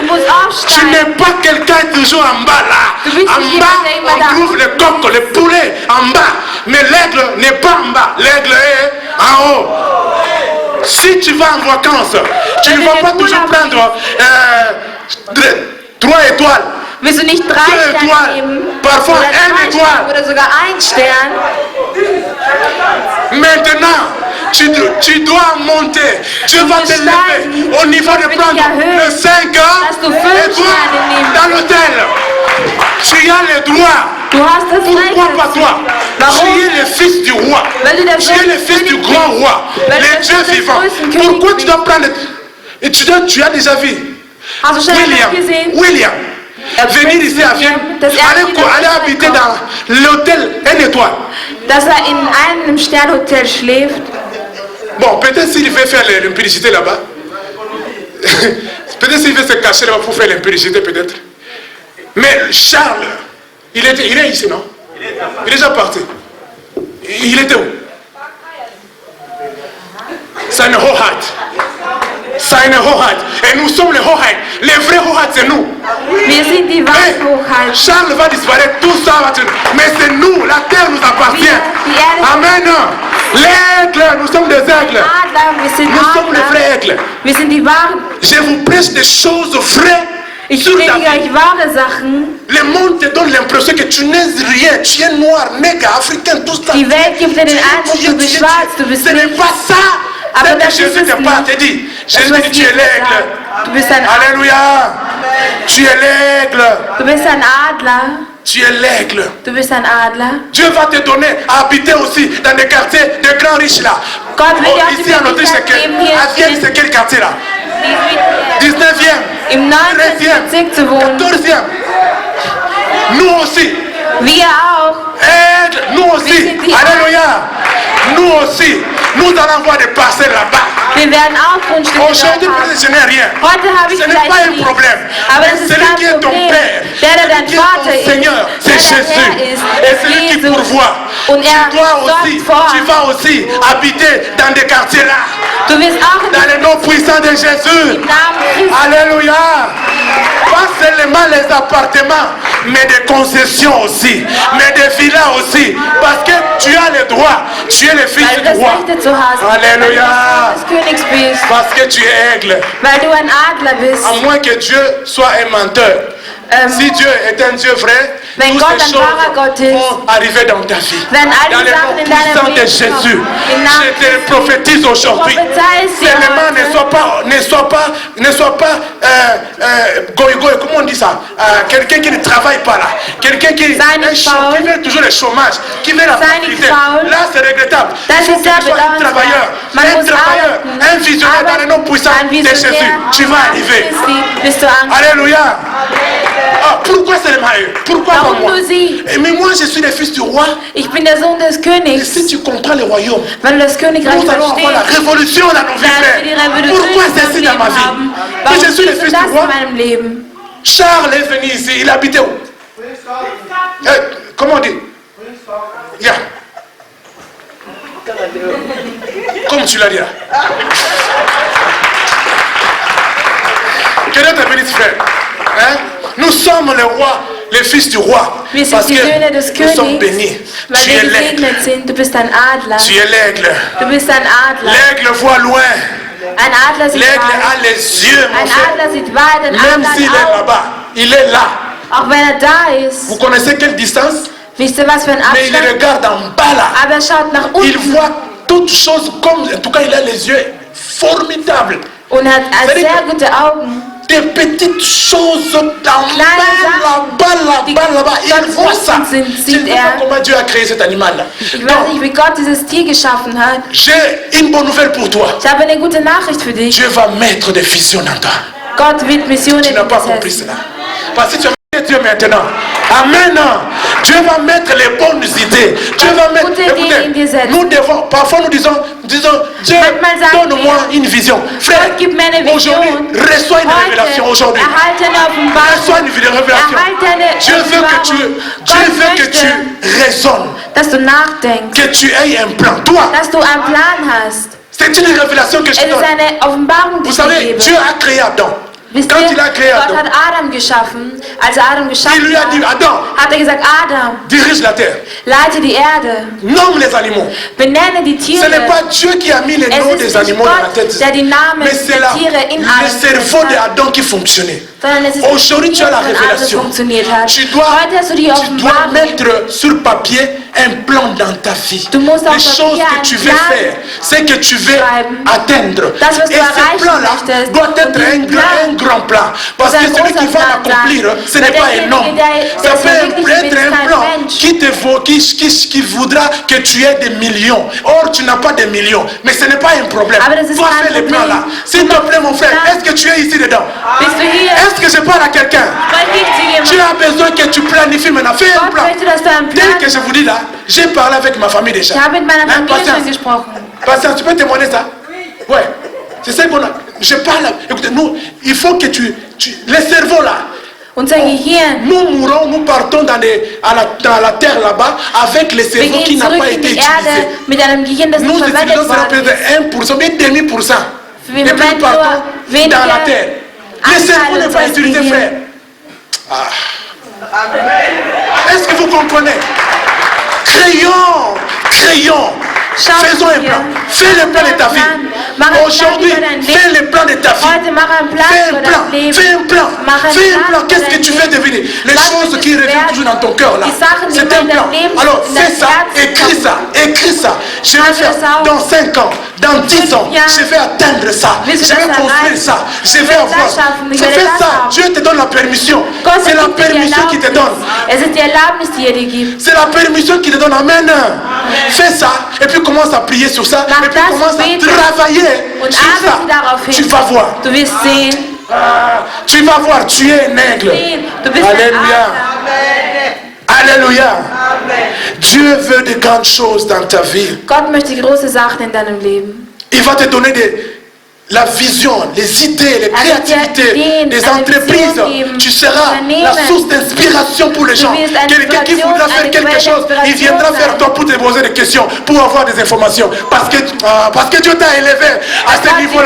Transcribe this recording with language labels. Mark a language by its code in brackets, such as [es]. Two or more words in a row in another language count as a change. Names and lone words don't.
[fr] Tu n'es pas quelqu'un toujours en bas là. En bas, on trouve les coqs, les poulets en bas. Mais l'aigle n'est pas en bas. L'aigle est en haut. Si tu vas en vacances, tu ne vas pas toujours prendre 3 étoiles. [de] Willst du nicht 3 Sterne nehmen? [fr] Parfois [de] Oder [fr] 1 étoile. [de] Oder sogar 1 Stern. [fr] Maintenant, tu dois monter. Dieu va te lever au niveau de prendre le 5 étoiles dans l'hôtel. Tu as le droit. [de] Du hast das Recht [fr] Pourquoi pas toi? [de] Warum? [fr] Tu es le fils du roi. Tu es le fils du grand roi. Le Dieu vivant. Pourquoi tu dois prendre... Et tu as déjà vu [de] Hast du schon einmal gesehen? [fr] William. Venir ici à Vienne, aller habiter dans l'hôtel 1 étoile. [de] Dass in einem Sternhotel schläft. [fr] Bon, peut-être s'il veut faire l'impudicité là-bas. Peut-être s'il veut se cacher là-bas pour faire l'impudicité, peut-être. Mais Charles, il est ici, non? Il est déjà parti. Il était où? C'est une Hoheit. C'est une Hoheit. Et nous sommes les Hoheit. Les vrais Hoheit, c'est nous. [de] Wir sind die wahren Hoheit. [fr] Charles va disparaître, tout ça va être... Mais c'est nous, la terre nous appartient. Amen. L'aigle, nous sommes des aigles. Nous sommes les vrais aigles. [de] Wir sind die wahren. [fr] Je vous prêche des choses vraies. [de] Ich predige euch wahre Sachen. [fr] Le monde te donne l'impression que tu n'es rien. Tu es noir, nègre, africain, tout ça. [de] Die Welt gibt dir den Eindruck, du bist schwarz, du bist [fr] Ce n'est [de] nicht. [fr] pas ça. [de] Aber [fr] C'est [de] das [fr] que Jésus [de] ist es [fr] te parle, [de] nicht. [fr] te dit. [de] Das, [fr] Jésus [de] was [fr] dit, tu es [de] Jesus [fr] l'aigle. [de] sagt. Du bist ein [fr] Alléluia. Tu es l'aigle. [de] Du bist ein Adler. [fr] Tu es l'aigle. [de] Du bist ein Adler. [fr] Dieu va te donner à habiter aussi dans des quartiers de grands riches là. [de] Gott will dir auch die [fr] Ici en Autriche, c'est [de] Möglichkeit geben, hier [fr] à Vienne, c'est quel quartier là? 19e, [de] im 19. [fr] 13e, [de] Bezirk zu wohnen. [fr] 14e. Nous aussi. [de] Wir auch. [fr] Aigle, nous aussi. Alléluia. Nous aussi. Nous allons voir des parcelles là-bas. [de] Wir werden auch Grundstücke dort [fr] Aujourd'hui, [de] haben. [fr] je n'ai rien. [de] Heute habe ich [fr] Ce n'est [de] vielleicht [fr] pas un [de] nichts. [fr] problème. [de] Aber [fr] Mais [de] das ist [fr] celui qui [de] kein [fr] est ton [de] Problem. [fr] Père, [de] Der [fr] celui [de] dein [fr] qui est [de] Vater [fr] ton [de] ist, [fr] Seigneur, c'est [de] der dein [fr] Jésus. [de] Herr ist, [fr] Et [de] ist [fr] celui qui [de] Jesus. [fr] pourvoit. [de] Und [fr] Tu [de] er [fr] dois aussi, [de] sorgt vor. [fr] tu vas aussi habiter dans des quartiers là. [de] Du wirst auch in [fr] Dans le nom puissant de Jésus. [de] dem Namen Christi. [fr] Alléluia. Pas seulement les appartements, mais des concessions aussi, mais des villas aussi. Parce que tu as le droit, tu es le fils [de] Weil du [fr] du [de] das [fr] roi. [de] Recht dazu hast. Weil du [fr] Alléluia. [de] das Königs bist. [fr] Parce que tu es aigle. [de] Weil du ein Adler bist. [fr] À moins que Dieu soit un menteur. Si Dieu est un Dieu vrai, [de] Wenn [fr] toutes [de] Gott [fr] ces [de] ein [fr] choses [de] wahrer Gott ist, [fr] vont arriver dans ta vie. [de] wenn all [fr] Dans [de] die [fr] le [de] Sachen [fr] nom [de] in deinem [fr] puissant de [de] Leben [fr] Jésus, [de] kommen, im Namen [fr] je te prophétise aujourd'hui. [de] prophezeis dir [fr] Seulement [de] heute. [fr] ne sois pas goy, comment on dit ça? Quelqu'un qui ne travaille pas là. Quelqu'un qui [de] Sei nicht [fr] veut toujours le chômage, qui veut la [de] Sei nicht [fr] facilité. [de] faul. [fr] Là, c'est regrettable. [de] Das [fr] Il faut [de] ist [fr] que [de] sehr [fr] tu sois un [de] bedauernswert. [fr] travailleur. [de] Man [fr] Un [de] muss [fr] travailleur, [de] arbeiten. [fr] un visionnaire dans le nom puissant [de] Ein [fr] de Jésus. [de] Visionär. [fr] Tu vas arriver. [de] Christi, bist du angekommen. [fr] Alléluia. Ah, pourquoi seulement eux? Pourquoi pas [de] Warum [fr] moi? [de] nur sie? [fr] Mais moi, je suis le fils du roi. [de] Ich bin der Sohn des [fr] Et [de] Königs. [fr] si tu comprends le royaume, [de] Wenn du das Königreich [fr] nous allons avoir la [de] verstehst, [fr] révolution dans nos vies. [de] dann wir die Revolution [fr] Pourquoi [de] in [fr] c'est [de] unserem [fr] ainsi dans [de] Leben [fr] ma vie? [de] haben. [fr] Et [de] Warum [fr] je suis le [de] siehst du [fr] fils [de] das [fr] du roi. [de] in meinem Leben? [fr] Charles est venu ici. Il habitait où? Comment on dit? Yeah. Comme tu l'as dit là. Que Dieu te bénisse, frère. Hein? Nous sommes les rois, les fils du roi. [de] Wir sind [fr] Parce [de] die Söhne des [fr] que nous sommes [de] Königs, [fr] bénis. [de] weil [fr] Tu [de] wir [fr] es l'aigle. [de] gesegnet sind. Du bist ein Adler. [fr] Tu es l'aigle. [de] Du bist ein Adler. [fr] L'aigle voit loin. [de] Ein Adler sieht [fr] L'aigle [de] weit. [fr] a les yeux, mon [de] Ein [fr] frère. [de] Adler sieht weit, ein [fr] Même [de] Adler [fr] s'il [de] hat [fr] est [de] Augen. [fr] là-bas, il est là. [de] Auch wenn er da ist. [fr] Vous connaissez quelle distance? [de] Wisst ihr, was für ein [fr] Mais il [de] Abstand? [fr] regarde en bas là. [de] Aber er schaut nach [fr] Il [de] unten [fr] voit toutes choses comme... En tout cas, il a les yeux formidables. [de] und hat [fr] C'est-à-dire [de] sehr gute Augen. [fr] des petites choses là-bas. Il voit ça. Je ne sais pas comment Dieu a créé cet animal-là. [de] Ich weiß nicht, wie Gott dieses Tier geschaffen hat. [fr] J'ai une bonne nouvelle pour toi. [de] Ich habe eine gute Nachricht für dich. [fr] Dieu va mettre des visions en toi. [de] Gott wird Missionen [fr] Tu n'as pas compris cela. Parce que tu as Dieu maintenant. Amen. Dieu va mettre les bonnes idées. Dieu va mettre. Écoutez, nous devons. Parfois nous disons, Dieu, donne-moi une vision. Frère, aujourd'hui, reçois une révélation. Aujourd'hui, reçois une révélation. Dieu veut que tu raisonnes. [de] Dass du nachdenkst. [fr] Que tu aies un plan. Toi. [de] Dass du einen Plan hast. [fr] C'est une révélation que je te donne. [de] Es ist eine Offenbarung, die [fr] Vous savez, Dieu a créé Adam. Quand il a créé [de] Gott [fr] Adam, [de] hat Adam geschaffen. Als Adam [fr] il [de] geschaffen [fr] lui a dit, Adam, [de] hat gesagt, Adam, [fr] dirige la terre, [de] leite die Erde, [fr] nomme les animaux. [de] benenne die Tiere. [fr] Ce n'est pas Dieu qui a mis les noms [de] Es [fr] des [de] ist [fr] animaux [de] nicht [fr] dans la tête, [de] Gott, der die Namen [fr] mais c'est [de] der Tiere in [fr] le [de] Adam [fr] cerveau [de] gesetzt hat, [fr] d'Adam qui fonctionnait. [de] sondern es ist [fr] Aujourd'hui, tu as la [de] Gehirn von Adam [fr] révélation. [de] funktioniert hat. [fr] Tu dois [de] Heute hast du die Offenbarung. [fr] mettre sur papier un plan dans ta vie. [de] Du musst auf [fr] Les choses [de] Papier [fr] que tu [de] einen [fr] veux [de] Plan [fr] faire, c'est que tu veux [de] schreiben. [fr] atteindre. [de] Das, was [fr] Et [de] du [fr] ce [de] erreichen [fr] plan-là [de] möchtest. [fr] doit être [de] Und diesen [fr] un grand plan. Parce [de] muss [fr] que [de] ein [fr] celui qui [de] großer [fr] va [de] Plan [fr] l'accomplir, [de] sein. [fr] ce n'est [de] Weil [fr] pas un [de] derjenige, [fr] homme. [de] der [fr] Ça [de] es [fr] peut [de] verwirklichen [fr] être [de] will, ist [fr] un [de] kein [fr] plan [de] Mensch. [fr] qui voudra que tu aies des millions. Or, tu n'as pas de millions. Mais ce n'est pas un problème. [de] Aber das ist [fr] Toi, [de] kein [fr] fais les [de] Problem. [fr] plans là. S'il te plaît, mon frère, est-ce que tu es ici dedans? [de] Bist du hier? [fr] Est-ce que je parle à quelqu'un? [de] Spreche ich zu [fr] Tu [de] jemandem? [fr] as besoin que tu planifies maintenant. Fais un [de] Gott [fr] plan. [de] möchte, dass du einen Plan [fr] Dès que je vous dis là, j'ai parlé avec ma famille déjà. [de] Ich habe mit meiner [fr] Hein, [de] Familie schon [fr] patience. [de] gesprochen. [fr] Patience, tu peux témoigner ça? Ouais. C'est ça qu'on a. Je parle. Écoutez, nous, il faut que les cerveaux là. [de] Unser Gehirn. [fr] Nous mourons, nous partons dans la terre là-bas avec les [de] Wir [fr] cerveaux qui [de] gehen [fr] n'ont [de] zurück [fr] pas [de] in [fr] été [de] die [fr] utilisés. [de] Erde mit einem Gehirn, das [fr] Nous [de] nicht verwendet [fr] utilisons cela [de] worden ist. [fr] peut-être 1%, bien demi pour cent. [de] Wir [fr] Et puis nous [de] verwenden nur [fr] partons [de] weniger [fr] dans la terre. Les cerveaux [de] Anteile [fr] n'est pas [de] unseres [fr] utilisé, [de] Gehirns. [fr] frère. Est-ce que vous comprenez? Créons. Faisons un plan. Fais le plan de ta vie. Aujourd'hui, fais le plan de ta vie. [de] Heute mach einen Plan [fr] Fais [de] für [fr] un [de] dein [fr] plan. [de] Leben. [fr] Fais un plan. [de] Mach einen [fr] Fais un plan. [de] Plan [fr] Qu'est-ce [de] für [fr] que [de] dein [fr] tu veux [de] Leben. [fr] devenir? Les [de] Was [fr] choses [de] willst [fr] qui [de] du [fr] reviennent [de] werden? [fr] toujours dans ton cœur là. [de] Die Sachen, die [fr] C'est un [de] in [fr] plan. [de] deinem Leben [fr] Alors [de] in [fr] fais [de] dein [fr] ça. [de] Herz [fr] Écris [de] kommen. [fr] ça. Écris ça. Je vais [de] Schreib [fr] faire [de] das auf. [fr] dans 5 ans, dans 10 ans. [de] Jahren. [fr] Je vais atteindre ça. Je [de] Willst du [fr] vais [de] das [fr] construire [de] erreichen? [fr] ça. Je [de] Ich [fr] vais [de] will [fr] avoir. [de] das schaffen. Ich [fr] Fais [de] werde das [fr] ça. [de] haben. [fr] Dieu te donne la permission. [de] Gott [fr] C'est la [de] gibt dir die [fr] permission qui te [de] Erlaubnis. [fr] donne. [de] Es ist die Erlaubnis, die er dir gibt. [fr] C'est la permission qui te donne. Amen. Fais ça. Et puis commence à prier sur ça. [de] Mach [fr] Et puis [de] das, [fr] commence à [de] bete. [fr] travailler [de] Und [fr] sur ça. [de] arbeite darauf hin. [fr] Tu vas voir. [de] Du wirst sehen. [fr] Tu vas voir. Tu es un aigle. [de] Du bist ein [fr] Alléluia. [de] Adler. [fr] Alléluia. Dieu veut de grandes choses dans ta vie. [de] Gott möchte große Sachen in deinem Leben. [fr] Il va te donner la vision, les idées, les créativités, des entreprises. Tu seras la source d'inspiration pour les gens. Quelqu'un qui voudra faire quelque chose, il viendra vers toi pour te poser des questions, pour avoir des informations. Parce que Dieu t'a élevé à ce niveau-là.